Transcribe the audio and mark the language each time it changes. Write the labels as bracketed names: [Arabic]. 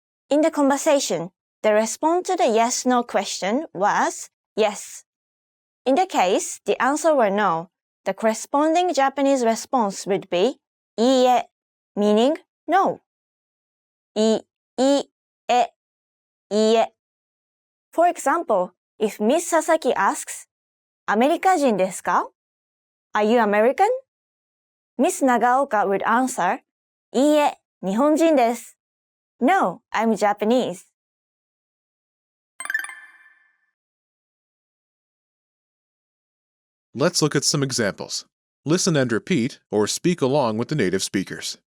[English] In the conversation, the response to the yes/no question was yes. In the case the answer were no, the corresponding Japanese response would be いいえ meaning no. [Japanese] いいえいいえ [English] For example, if Miss Sasaki asks, [Japanese] アメリカ人ですか? [English] Are you American? Miss Nagaoka would answer, [Japanese] いいえ、日本人です。 [English] No, I'm Japanese. Let's look at some examples. Listen and repeat or speak along with the native speakers.